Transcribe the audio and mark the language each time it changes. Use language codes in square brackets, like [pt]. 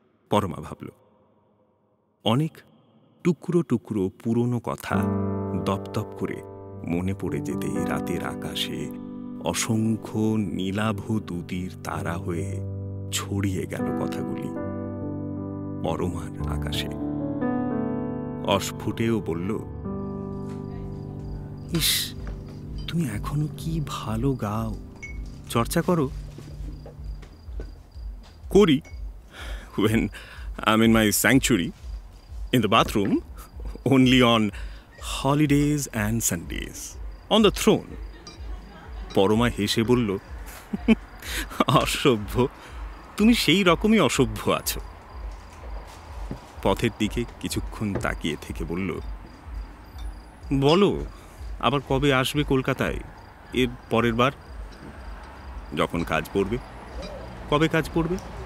[bn] পরমা ভাবল, অনেক টুকরো টুকরো পুরনো কথা দপদপ করে মনে পড়ে যেতে রাতের আকাশে অসংখ্য নীলাভ দুতির তারা হয়ে ছড়িয়ে গেল কথাগুলি পরমার আকাশে। অস্ফুটেও বলল, ইস, তুমি এখনো কি ভালো গাও, চর্চা করো। [en] করি, when I'm in my sanctuary, in the bathroom, only on holidays and Sundays, on the throne. [bn] Parama হেসে বলল, অসভ্য, তুমি সেই রকমই অসভ্য আছো। পথের দিকে কিছুক্ষণ তাকিয়ে থেকে বলল, বলো আবার কবে আসবে কলকাতায়? এর পরের বার যখন কাজ পড়বে। কবে কাজ পড়বে?